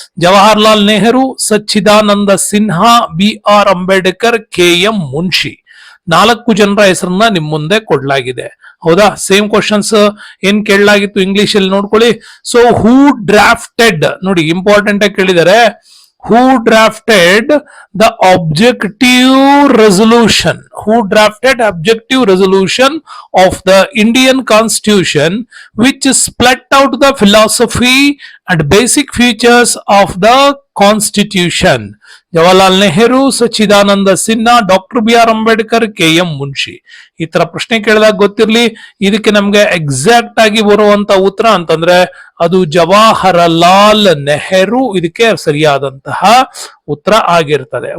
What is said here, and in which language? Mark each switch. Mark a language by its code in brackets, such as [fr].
[kn] ಜವಾಹರ್ಲಾಲ್ ನೆಹರು, ಸಚ್ಚಿದಾನಂದ Sinha, BR Ambedkar, KM Munshi. 4 ಜನರ ಹೆಸರನ್ನ ನಿಮ್ ಮುಂದೆ ಕೊಡ್ಲಾಗಿದೆ. ಹೌದಾ? ಸೇಮ್ ಕ್ವಶನ್ಸ್ ಏನ್ ಕೇಳಲಾಗಿತ್ತು ಇಂಗ್ಲಿಷ್ ಅಲ್ಲಿ ನೋಡ್ಕೊಳ್ಳಿ. [en] so who drafted, [kn] ನೋಡಿ ಇಂಪಾರ್ಟೆಂಟ್ ಆಗಿ ಕೇಳಿದ್ದಾರೆ. [en] Who drafted the objective resolution? Who drafted objective resolution of the Indian Constitution, which spelled out the philosophy and basic features of the Constitution? [kn] Jawaharlal Nehru, Sachchidananda Sinha, doctor BR Ambedkar, KM Munshi. ಈ ತರ ಪ್ರಶ್ನೆ ಕೇಳಿದಾಗ ಗೊತ್ತಿರ್ಲಿ, ಇದಕ್ಕೆ ನಮ್ಗೆ exact ಆಗಿ ಬರುವಂತ ಉತ್ತರ ಅಂತಂದ್ರೆ ಅದು ಜವಾಹರಲಾಲ್ ನೆಹರು ಇದಕ್ಕೆ ಸರಿಯಾದಂತಹ ಉತ್ತರ ಆಗಿರ್ತದೆ.